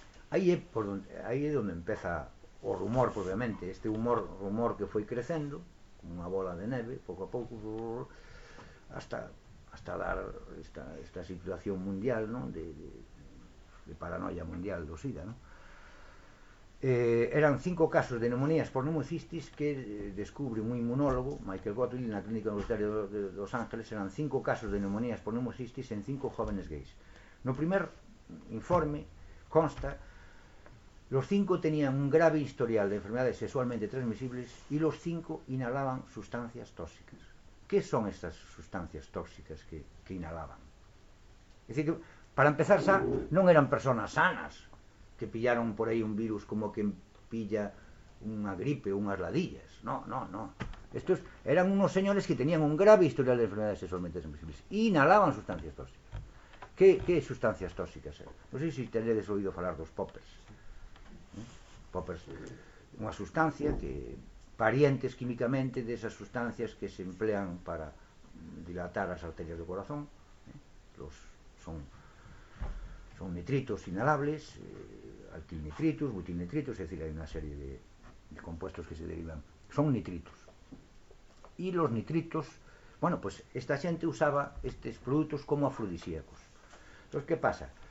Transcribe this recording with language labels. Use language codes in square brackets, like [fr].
[gl] Aí é onde empeza o rumor, obviamente, este rumor que foi crecendo, como unha bola de neve, pouco a pouco, hasta dar esta situación mundial, ¿no? de paranoia mundial do SIDA, ¿no? Eran 5 casos de neumonías por neumocistis que descubre un inmunólogo, Michael Gottlieb, na Clínica Universitaria de Los Ángeles. [es] Eran 5 casos de neumonías por neumocistis en 5 jóvenes gays. [gl] No primer informe consta, [es] los 5 tenían un grave historial de enfermedades sexualmente transmisibles y los 5 inhalaban sustancias tóxicas. ¿Qué son estas sustancias tóxicas que inhalaban? Es decir, que para empezar, [gl] xa, non eran personas sanas que pillaron por aí un virus como quen pilla unha gripe ou unhas ladillas. [es] No. Estos eran unos señores que tenían un grave historial de enfermedades sexualmente transmisibles. Inhalaban sustancias tóxicas. Que sustancias tóxicas eran? [gl] Non sei se tenedes oído falar dos poppers. Poppers, unha sustancia que parientes químicamente desas sustancias que se emplean para dilatar as arterias do corazón. [es] Son nitritos inhalables, alquilnitritos, butilnitritos, es decir, hay una serie de compuestos que se derivan, son nitritos. Y los nitritos, bueno, pues esta gente usaba estos productos como afrodisíacos. Entonces, ¿qué pasa?